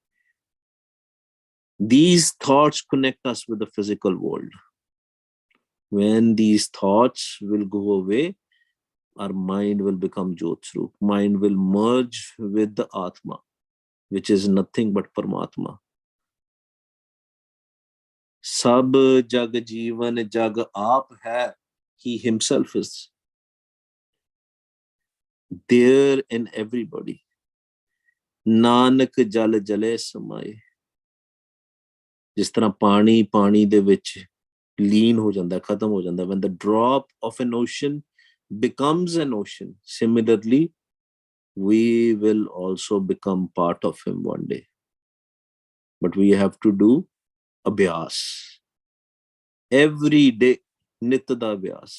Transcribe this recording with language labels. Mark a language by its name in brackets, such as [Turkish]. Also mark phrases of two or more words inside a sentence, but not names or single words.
[English] These thoughts connect us with the physical world. When these thoughts will go away, our mind will become Jyotsrup. Mind will merge with the Atma, which is nothing but Paramatma. [Punjabi] ਸਭ ਜਗ ਜੀਵਨ ਜਗ ਆਪ ਹੈ. [English] He himself is there in everybody. [Punjabi] ਨਾਨਕ ਜਲ ਜਲੈ ਸਮਾਏ. ਜਿਸ ਤਰ੍ਹਾਂ ਪਾਣੀ ਪਾਣੀ ਦੇ ਵਿੱਚ ਲੀਨ ਹੋ ਜਾਂਦਾ, ਖਤਮ ਹੋ ਜਾਂਦਾ. [English] When the drop of an ocean becomes an ocean, similarly we will also become part of him one day. But we have to do abhyas every day. [Punjabi] ਨਿਤ ਦਾ ਅਭਿਆਸ.